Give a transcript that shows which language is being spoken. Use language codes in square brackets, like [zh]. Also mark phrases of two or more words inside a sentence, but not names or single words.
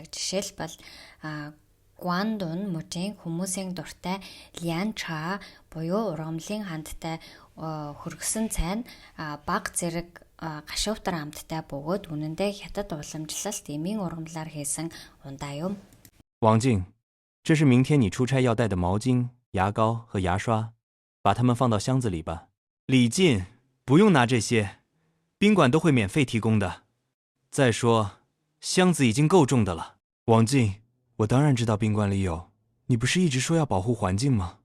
[mn] Жишээлбэл Гуандун мужийн хүмүүсийн дуртай Лян ча буюу ургамлын хандтай хөргсөн цай нь баг зэрэг гашуутар амттай бөгөөд үнэндээ Хятад уламжлалт эмийн ургамлаар хийсэн ундаа юм. [zh] 王静，这是明天你出差要带的毛巾、牙膏和牙刷，把它们放到箱子里吧。李进，不用拿这些，宾馆都会免费提供的。再说，箱子已经够重的了。王静，我当然知道宾馆里有，你不是一直说要保护环境吗？